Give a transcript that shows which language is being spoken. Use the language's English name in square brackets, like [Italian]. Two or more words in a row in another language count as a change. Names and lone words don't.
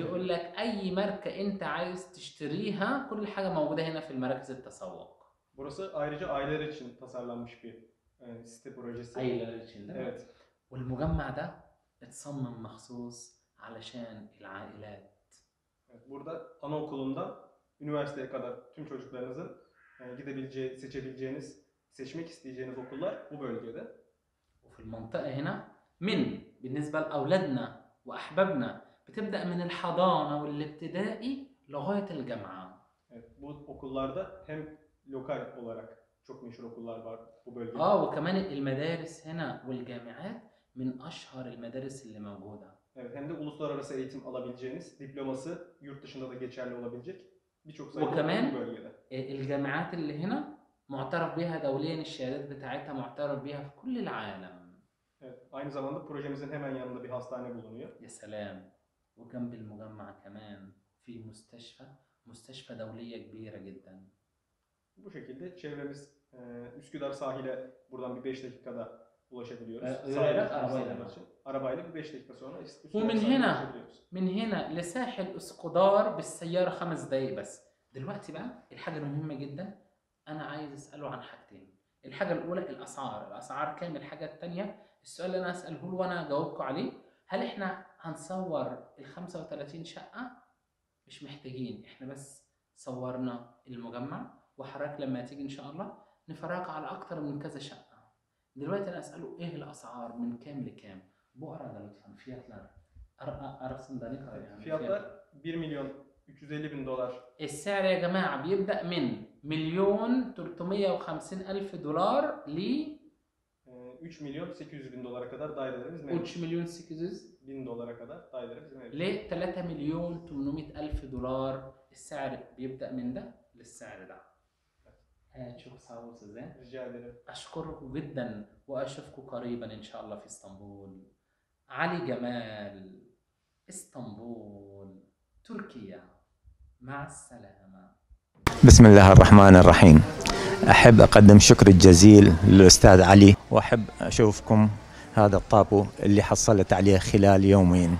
[Arabic] بيقول لك أي ماركة أنت عايز تشتريها كل حاجة موجودة هنا في المراكز التسوق. [Turkish] Burası ayrıca aileler için tasarlanmış bir site projesi. aileler için değil mi? Evet. [Arabic] والمجمع ده اتصمم مخصوص علشان العائلات. [Turkish] Evet, burada anaokulundan üniversiteye kadar tüm çocuklarınızın gidebileceği, seçebileceğiniz, seçmek isteyeceğiniz okullar bu bölgede. [Arabic] وفي المنطقة هنا من بالنسبة لأولادنا وأحبابنا بتبدأ من الحضانة والابتدائي لغاية الجامعة. [Turkish] Evet, bu okullarda hem lokal olarak çok meşhur okullar var bu bölgede. [Arabic] وكمان المدارس هنا والجامعات من أشهر المدارس اللي موجودة. [Turkish] Evet, hem de uluslararası eğitim alabileceğiniz, diploması yurt dışında da geçerli olabilecek birçok sayıda okul bu bölgede. [Arabic] الجامعات اللي هنا معترف بها دوليا، الشهادات بتاعتها معترف بها في كل العالم. [Turkish] Evet, aynı zamanda projemizin hemen yanında bir hastane bulunuyor. [Arabic] يا سلام. وجنب المجمع كمان في مستشفى دولية كبيرة جدا. [Turkish] Bu şekilde çevremiz Üsküdar sahile buradan bir 5 dakikada ulaşabiliyoruz. Yürüyerek arabayla. Arabayla 5 dakika sonra [Arabic] ومن هنا من هنا لساحل اسكودار بالسياره 5 دقايق بس. دلوقتي بقى الحاجه المهمه جدا انا عايز اساله عن حاجتين. الحاجه الاولى الاسعار كام؟ الحاجه الثانيه السؤال اللي انا اساله له وانا اجاوبكم عليه، هل احنا هنصور ال 35 شقه؟ مش محتاجين، احنا بس صورنا المجمع وحضرتك لما تيجي ان شاء الله نفرجك على اكتر من كذا شقه. دلوقتي انا اساله ايه الاسعار من كام لكام؟ [Turkish] Bu arada lütfen fiyatlar arasında ne kadar yani? Fiyatlar 1 milyon 350 bin dolar. [Arabic] السعر يا جماعة بيبدأ من $1,350,000 ل [Turkish] 3 milyon 800 bin dolara kadar dairelerimiz mevcut. 3,800,000 dolara kadar dairelerimiz mevcut. [Arabic] ل 3,800,000 السعر بيبدأ من ده للسعر ده. [Turkish] çok sağ ol size. Rica ederim. [Arabic] أشكركم جدا وأشوفكم قريبا إن شاء الله في اسطنبول. علي جمال، اسطنبول، تركيا. مع السلامة. بسم الله الرحمن الرحيم. أحب أقدم شكر الجزيل للأستاذ علي، وأحب أشوفكم هذا الطابو اللي حصلت عليه خلال يومين.